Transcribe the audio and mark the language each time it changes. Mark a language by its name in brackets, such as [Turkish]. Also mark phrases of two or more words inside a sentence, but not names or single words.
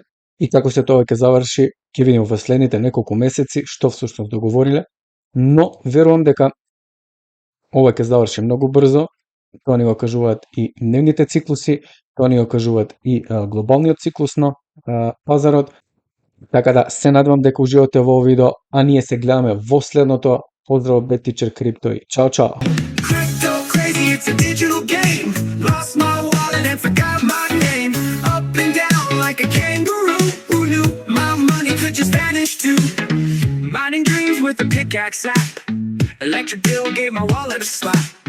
[Macedonian] И како се тоа ќе заврши, ќе видиме во следните неколку месеци што всушност договориле, но верувам дека ова ќе заврши многу брзо тоа ни го кажуваат и дневните циклуси, тоа ни го кажуваат и глобалниот циклус на пазарот. Така да се надевам дека уживате во овој видео, а ние се гледаме во следното. Поздрав Бет Тичер Крипто и чао чао. [English] Crypto crazy, it's a digital game. Lost my wallet and forgot my name. Up and down like a kangaroo. Who knew my money could just vanish too? Mining dreams with a pickaxe app. Electric bill gave my wallet a slap.